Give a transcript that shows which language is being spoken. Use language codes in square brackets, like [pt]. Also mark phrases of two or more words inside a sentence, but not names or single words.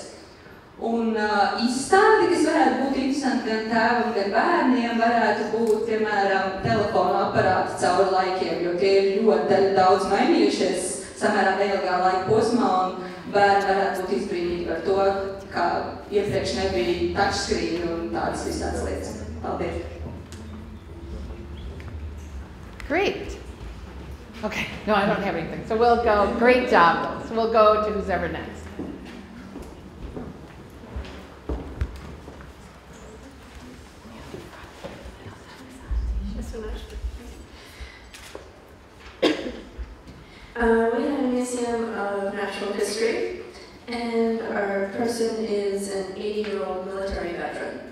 [lv] Un izstādi, kas varētu būt interesanti gan tēvam, gan bērniem, varētu būt, piemēram, telefonu aparāti cauri laikiem, jo tie ir ļoti daudz mainījušies samērā neilgā laika posmā, un bērni varētu būt izbrīnīti par to, kā iepriekš nebija touchscreen un tādas visādas lietas. Paldies! [en] Great. Okay, no, I don't have anything. So we'll go, great job. So we'll go to who's ever next. We had a museum of natural history, and our person is an 80-year-old military veteran.